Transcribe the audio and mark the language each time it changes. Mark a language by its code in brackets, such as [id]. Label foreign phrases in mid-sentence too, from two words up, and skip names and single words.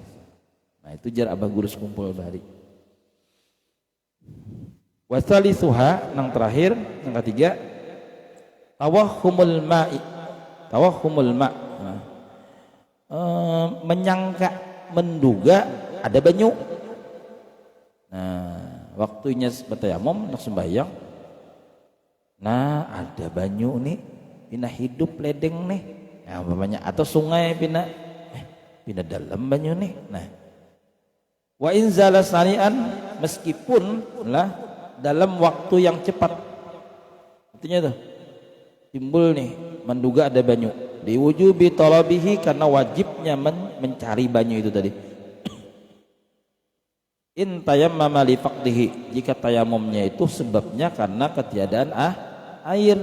[bjn] Nah itu jar abah guru sekumpul bahari. Wasalisuha nang terakhir yang ketiga [ar] tawahhumul ma [bjn] menyangka menduga ada banyu. Nah waktunya bertayamum nak sembahyang nah ada banyu nih pina hidup ledeng nih nah umpamanya atau sungai pina dalam banyu nih nah [ar] wa in zala sari'an [bjn] meskipun lah dalam waktu yang cepat artinya tuh timbul nih menduga ada banyu [ar] Diwujubi talabihi, [bjn] karena wajibnya mencari banyu itu tadi. [ar] In tayammama li faqdihi, [bjn] jika tayamumnya itu sebabnya karena ketiadaan air.